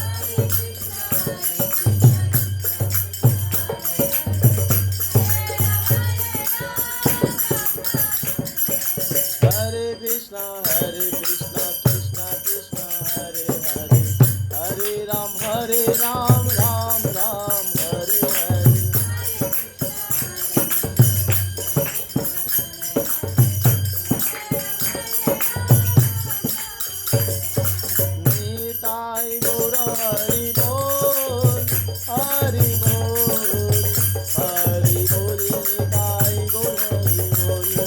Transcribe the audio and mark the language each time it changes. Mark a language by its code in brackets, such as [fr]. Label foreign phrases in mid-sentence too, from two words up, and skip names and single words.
[sa] Hare Krishna, Krishna Krishna, Hare Hare, Hare Ram, Ram Ram, Hare Hare. [bn] নিতাই গৌর হরি বল, হরি বল, হরি বল, নিতাই গৌর হরি বল।